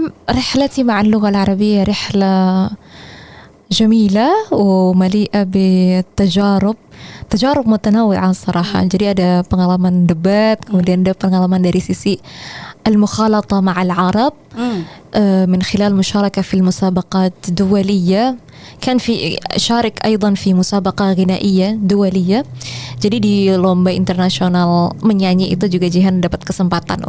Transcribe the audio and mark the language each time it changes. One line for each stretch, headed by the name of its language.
Arabic: رحلتي مع اللغة العربية رحلة جميلة ومليئة بالتجارب متنوعة صراحة.
Indonesian: Jadi ada pengalaman debat, kemudian ada pengalaman dari sisi
Arabic: المخالطة مع العرب من خلال مشاركة في المسابقات الدولية. كان في شارك أيضا في مسابقة غنائية دولية.
Indonesian: Jadi di lomba internasional menyanyi itu juga Jihan dapat kesempatan